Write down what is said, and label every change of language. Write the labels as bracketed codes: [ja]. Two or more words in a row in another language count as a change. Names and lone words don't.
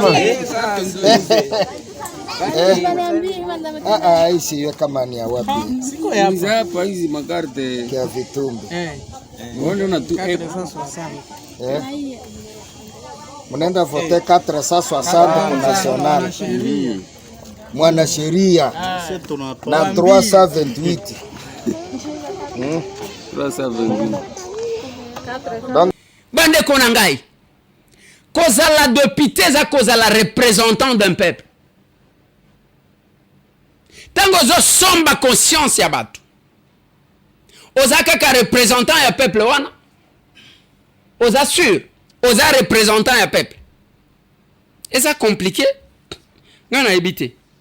[sw] isiwe kama ni ya wapi siko hapa hizi makarte ya vitumbi unaona tu mnaenda vote 460 national mwana sheria na 328 [ln] bande kona ngai kozala député za kozala [fr] représentant d'un peuple [ln] tango somba conscience ya bato oza kaka représentant ya peuple wana oza sûr oza représentant ya peuple eza compliqué nga nayebi te